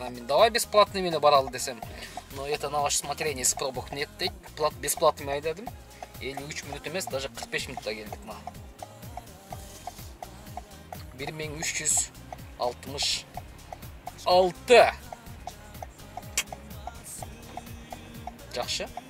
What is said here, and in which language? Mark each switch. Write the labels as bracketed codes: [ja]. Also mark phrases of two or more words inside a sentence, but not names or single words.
[ky] Анан мен [ru] давай бесплатный [ky] менен баралы десем. [ru] Но это на ваше смотрение, с пробок нет дейт. [ky] Бесплатный айдадым. 53 мүнөт эмес, даже 45 мүнөттө келдик мына. 1366. Жакшы.